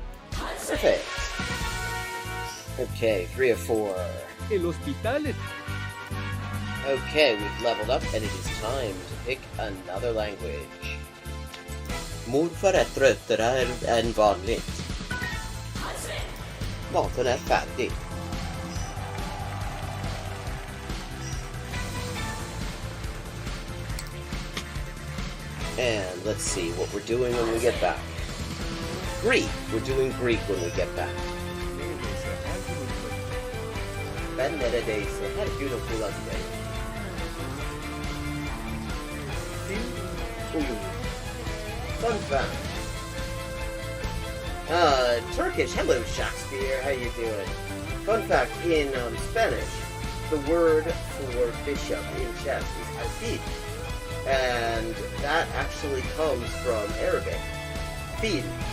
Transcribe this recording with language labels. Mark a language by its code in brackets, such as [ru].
[en] Perfect. Okay, 3 of 4. [es] El hospital. [en] Okay, we've leveled up, and it is time to pick another language. [sv] Morfar är tröttare än vanligt. Maten är färdig. [en] And let's see what we're doing when we get back. Greek. We're doing Greek when we get back. [tr] Ben neredeyse her gün okula giderim. [en] Fun fact. Turkish. Hello, Shakespeare. How you doing? Fun fact, in Spanish, the word for bishop in chess is alfil. And that actually comes from Arabic. Fil.